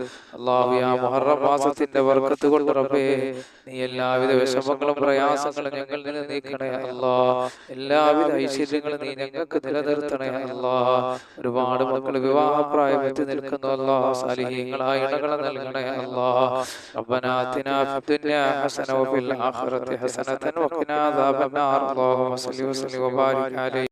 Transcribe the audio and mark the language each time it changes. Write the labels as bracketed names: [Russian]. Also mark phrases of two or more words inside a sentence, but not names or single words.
[Malayalam] അല്ലാഹു, ആ മുഹറം മാസത്തിന്റെ ബർക്കത്ത് കൊണ്ട് റബ്ബേ നീ എല്ലാവിധ വിഷമങ്ങളും പ്രയാസങ്ങളും ഞങ്ങളിൽ നിന്ന് നീക്കണേ അല്ലാഹ്. എല്ലാവിധ ഐശ്വര്യങ്ങളും നീ ഞങ്ങൾക്ക് നിലനിർത്തണേ അല്ലാഹ്. ഒരുപാട് മക്കൾ വിവാഹപ്രായം എത്തി നിൽക്കുന്നു അല്ലാഹ്. സാലിഹീങ്ങളായ ഇണകളെ നൽകണേ അല്ലാഹ്. [Arabic] ربنا آتنا في الدنيا حسنة وفي الآخرة حسنة وقنا عذاب النار اللهم صل وسلم وبارك عليه